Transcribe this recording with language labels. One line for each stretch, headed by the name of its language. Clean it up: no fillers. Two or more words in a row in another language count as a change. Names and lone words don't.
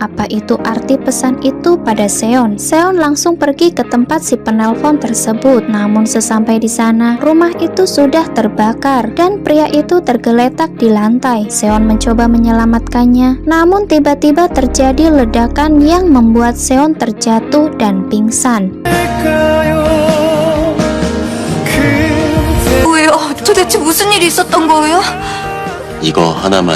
Indonesian: Apa itu arti pesan itu pada Seon? Seon langsung pergi ke tempat si penelpon tersebut. Namun sesampai di sana, rumah itu sudah terbakar dan pria itu tergeletak di lantai. Seon mencoba menyelamatkannya, namun tiba-tiba terjadi ledakan yang membuat Seon terjatuh dan pingsan.
Korean: 왜요? 도대체 무슨 일이 있었던 거예요? 이거 하나만은